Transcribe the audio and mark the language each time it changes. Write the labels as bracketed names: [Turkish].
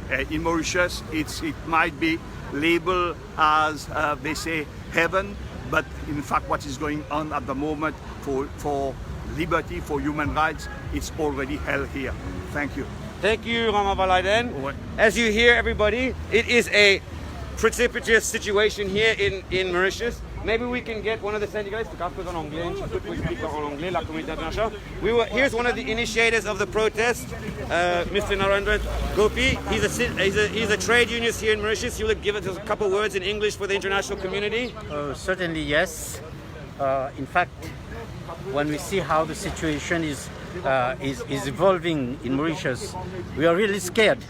[English] In Mauritius, it might be labeled as, they say, heaven, but in fact what is going on at the moment for liberty, for human rights, it's already hell here. Thank you. Thank you, Ramavalaiden. As you hear, everybody, it is a precipitous situation here in Mauritius. Maybe we can get one of the syndicalists to come [French] en anglais, un petit peu pour expliquer en anglais la communauté internationale. [English] Here's one of the initiators of the protest, Mr. Narendra Gopi. He's a trade unionist here in Mauritius. You will give us a couple words in English for the international community? Certainly, yes. In fact, when we see how the situation is evolving in Mauritius, we are really scared.